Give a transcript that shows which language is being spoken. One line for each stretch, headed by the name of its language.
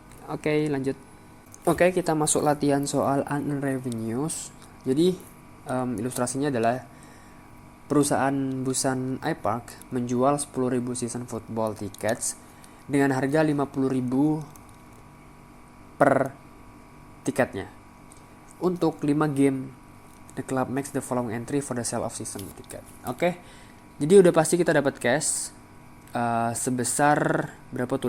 Indonesian: Oke, lanjut. Oke, kita masuk latihan soal unearned revenues. Jadi ilustrasinya adalah perusahaan Busan iPark menjual 10.000 season football tickets dengan harga 50.000 per tiketnya.
English: Untuk 5 game, the club makes the following entry for the sale of season ticket. Oke.
Indonesian: Jadi udah pasti kita dapat cash sebesar berapa tuh?